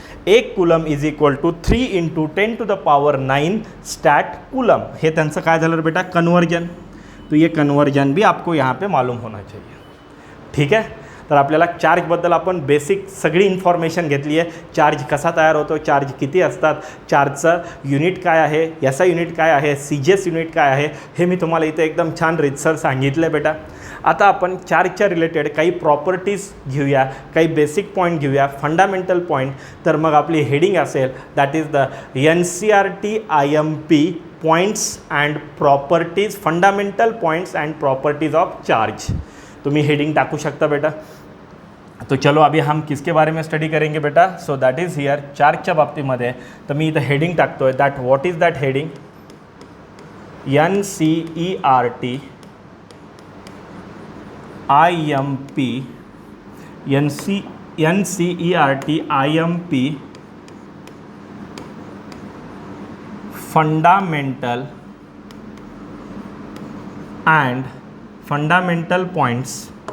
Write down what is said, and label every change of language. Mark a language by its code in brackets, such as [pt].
[en] 1 coulomb is equal to 3 into 10 to the power 9 stat coulomb. [mr] हे त्यांचं काय झालं बेटा? [en] Conversion. [hi] तो ये कन्वर्जन भी आपको यहाँ पे मालूम होना चाहिए. [mr] ठीक है, तर आपल्याला चार्जबद्दल आपण बेसिक सगळी इन्फॉर्मेशन घेतली आहे. चार्ज कसा तयार होतो, चार्ज किती असतात, चार्जचं युनिट काय आहे, SI युनिट काय आहे, CGS युनिट काय आहे, हे मी तुम्हाला इथे एकदम छान रीतसर सांगितलं आहे बेटा. आता आपण चार्जच्या रिलेटेड काही प्रॉपर्टीज घेऊया, काही बेसिक पॉईंट घेऊया, फंडामेंटल पॉईंट. तर मग आपली हेडिंग असेल [en] That is the NCERT IMP points and properties, fundamental points and properties of charge. [mr] तुम्ही हेडिंग टाकू शकता बेटा. [hi] तो चलो अभी हम किसके बारे में स्टडी करेंगे बेटा? [en] so that is here [mr] चार्जच्या बाबतीमध्ये. तर मी इथं हेडिंग टाकतोय. [en] That what is that heading? NCERT IMP, NCERT IMP fundamental and fundamental points